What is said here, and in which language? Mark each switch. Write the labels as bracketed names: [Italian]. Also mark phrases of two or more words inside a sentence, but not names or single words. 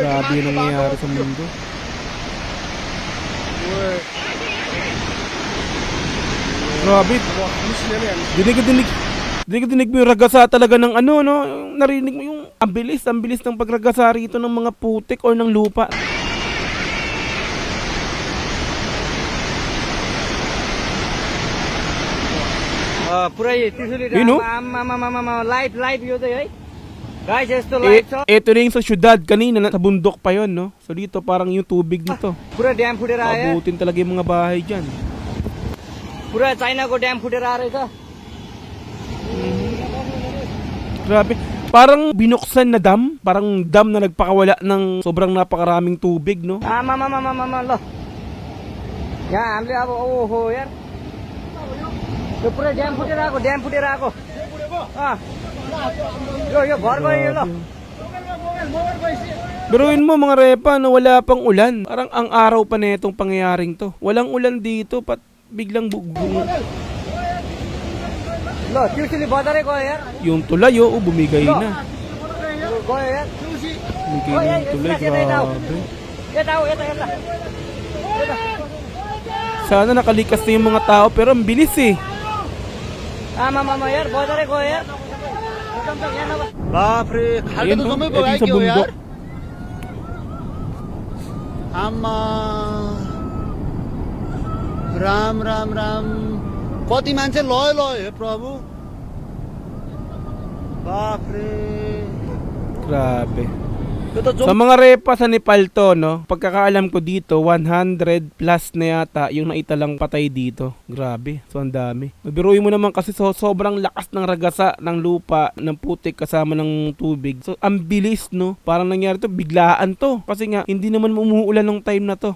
[Filipino] Grabe yung nangyayari sa mundo. Uy. Grabe. Dinig mo yung ragasa talaga ng ano, no? Narinig mo yung ang bilis ng pagragasa rito ng mga putik or ng lupa. [Nepali] पुरा त्रिशुली [English] You know? [Nepali] लाइभ यो चाहिँ है गाइस यस्तो लाइभ छ [Filipino] Ito rin sa syudad kanina, sa bundok pa yon, no? So dito parang yung tubig nito. [Nepali] पुरा ड्याम फुटेर आयो [Filipino] Abutin talaga yung mga bahay dyan. [Nepali] पुरा चाइनाको ड्याम फुटेर आएर छ [Filipino] Grabe. Parang binuksan na dam. Parang dam na nagpakawala ng sobrang napakaraming tubig, no? [Nepali] आमा ल यहाँ हामीले अब ओहो यार यो पुरा ड्याम फुटेर आएको यो घर गयो यो ल [Filipino] Biruin mo mga repa, no, wala pang ulan. Parang ang araw pa na itong pangyayaring to. Walang ulan dito, biglang [Nepali] ल त्रिशुली बजारै गयो यार [Filipino] yung tulay, oh, bumigay na. [Nepali] गयो यार [Filipino] Bumigay na yung tulay, grabe. [Nepali] यता आऊ यता [Filipino] Sana nakalikas na yung mga tao, pero ang bilis eh. [Nepali] आमा यार बजारै गयो यार बाप रे, खाल्टे [Filipino] Ayun, [Nepali] त oh, जम्मै [Filipino] ito [Nepali] भयो [Filipino] sa [Nepali] के हो यार? [Filipino] bundok. [Nepali] आमा राम कति मान्छे लयो हे प्रभु बाप रे [Filipino] Grabe. [Nepali] यो त [Filipino] Sa mga repa sa Nepal to, no? Pagkakaalam ko dito, 100 plus na yata yung naitalang patay dito. Grabe, so ang dami. Biruin mo naman kasi sobrang lakas ng ragasa ng lupa, ng putik kasama ng tubig. So ang bilis, no? Parang nangyari to, biglaan to. Kasi nga, hindi naman umuulan ng time na to.